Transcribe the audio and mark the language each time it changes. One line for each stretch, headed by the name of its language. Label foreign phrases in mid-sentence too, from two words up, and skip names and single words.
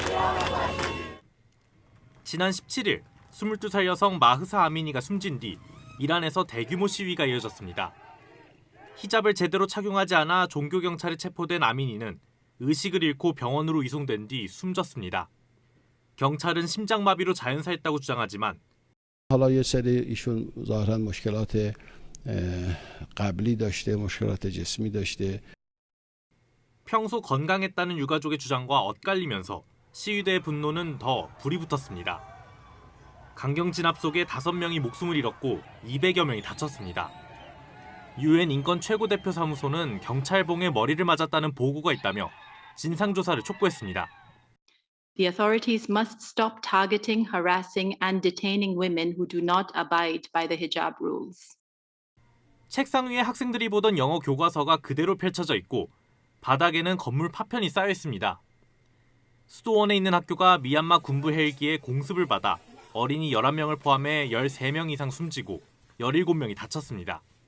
Korean: 지난 17일 22살 여성 마흐사 아미니가 숨진 뒤 이란에서 대규모 시위가 이어졌습니다. 히잡을 제대로 착용하지 않아 종교경찰에 체포된 아미니는 의식을 잃고 병원으로 이송된 뒤 숨졌습니다. 경찰은 심장마비로 자연사했다고 주장하지만
Persian: حالا یه سری ایشون ظاهرا مشکلات قبلی داشته، مشکلات جسمی داشته.
Korean: 평소 건강했다는 유가족의 주장과 엇갈리면서 시위대의 분노는 더 불이 붙었습니다. 강경 진압 속에 5명이 목숨을 잃었고 200여 명이 다쳤습니다. UN 인권 최고대표 사무소는 경찰봉에 머리를 맞았다는 보고가 있다며 진상조사를 촉구했습니다.
English: The authorities must stop targeting, harassing, and detaining women who do not abide by the hijab rules.
Korean: 책상 위에 학생들이 보던 영어 교과서가 그대로 펼쳐져 있고 바닥에는 건물 파편이 쌓여 있습니다. 수도원에 있는 학교가 미얀마 군부 헬기에 공습을 받아 어린이 11명을 포함해 13명 이상 숨지고 17명이 다쳤습니다.